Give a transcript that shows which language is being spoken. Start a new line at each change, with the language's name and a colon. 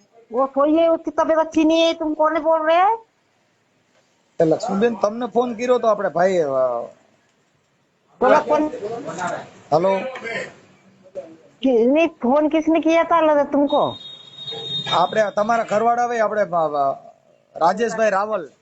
Hindi: वो कोई है, उसकी तबीयत अच्छी नहीं है, तुम कौन बोल रहे हैं?
Gujarati: લક્ષ્મીબેન તમને ફોન કર્યો તો આપણે ભાઈ.
Hindi: बोला कौन?
Gujarati: હાલો.
Hindi: नहीं, फोन किसने किया था लगा तुमको?
Gujarati: આપણે તમારા ઘરવાળા ભાઈ આપણે રાજેશભાઈ રાવલ.